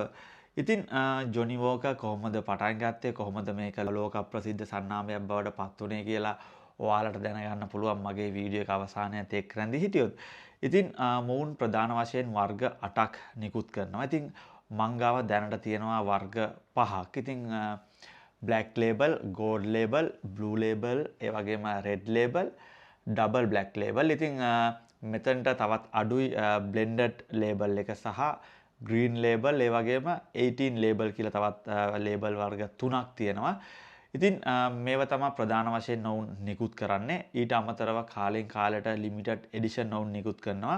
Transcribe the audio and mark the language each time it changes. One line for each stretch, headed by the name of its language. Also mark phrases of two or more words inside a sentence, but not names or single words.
Sinhala: ඉතින් ජොනි වෝකර් කොහොමද පටන් ගත්තේ, කොහොමද මේක ලෝක ප්‍රසිද්ධ සන්නාමයක් බවට පත් වුනේ කියලා ඔයාලට දැනගන්න පුළුවන් මගේ වීඩියෝ එක අවසානයේත් එක්ක රැඳී හිටියොත්. ඉතින් මොවුන් ප්‍රධාන වශයෙන් වර්ග 8ක් නිකුත් කරනවා. ඉතින් මංගාව දැනට තියෙනවා වර්ග 5ක්. ඉතින් black label, gold label, blue label, ඒ වගේම red label, double black label. ඉතින් මෙතනට තවත් අඩුයි blended label එක සහ green label, ඒ වගේම 18 label කියලා තවත් label වර්ග 3ක් තියෙනවා. ඉතින් මේව තමයි ප්‍රධාන වශයෙන් ඔවුන් නිකුත් කරන්නේ. ඊට අමතරව කාලෙන් කාලයට
English: limited edition
Sinhala: ඔවුන් නිකුත් කරනවා.